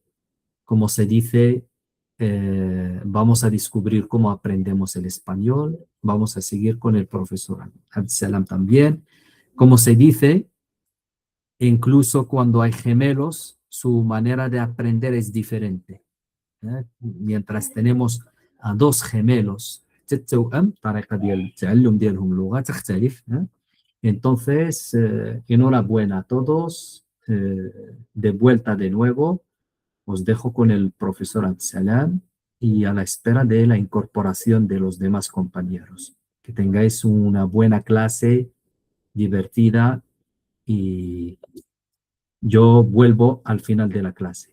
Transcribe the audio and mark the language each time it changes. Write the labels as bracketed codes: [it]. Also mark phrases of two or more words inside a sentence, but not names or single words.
[es] Como se dice, vamos a descubrir cómo aprendemos el español. Vamos a seguir con el profesor Abdeslam también. Como se dice, incluso cuando hay gemelos, su manera de aprender es diferente. Mientras tenemos a dos gemelos [ar] التوأم الطريقة ديال التعلم ديالهم اللغة تختلف. [es] Entonces, enhorabuena a todos. De vuelta de nuevo, os dejo con el profesor Abdeslam y a la espera de la incorporación de los demás compañeros. Que tengáis una buena clase, divertida, y yo vuelvo al final de la clase.